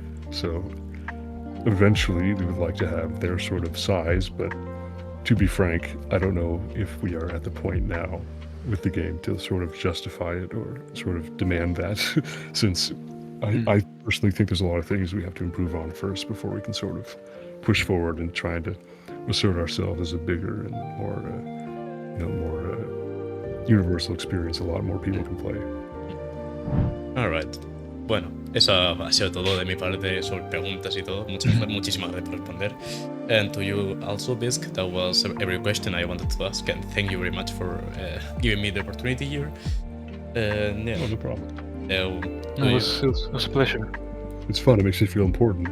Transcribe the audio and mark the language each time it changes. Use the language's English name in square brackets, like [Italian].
[English] So eventually we would like to have their sort of size, but to be frank, I don't know if we are at the point now with the game to sort of justify it or sort of demand that, since I personally think there's a lot of things we have to improve on first before we can sort of push forward and try to assert ourselves as a bigger and more universal experience a lot more people can play. Alright. [Spanish] Bueno, eso ha sido todo de mi parte sobre preguntas y todo. Muchísimas gracias por responder. [English] And to you also, Bisk, that was every question I wanted to ask, and thank you very much for giving me the opportunity here. Yeah. Oh, no problem. It was a pleasure. It's fun. It makes you feel important.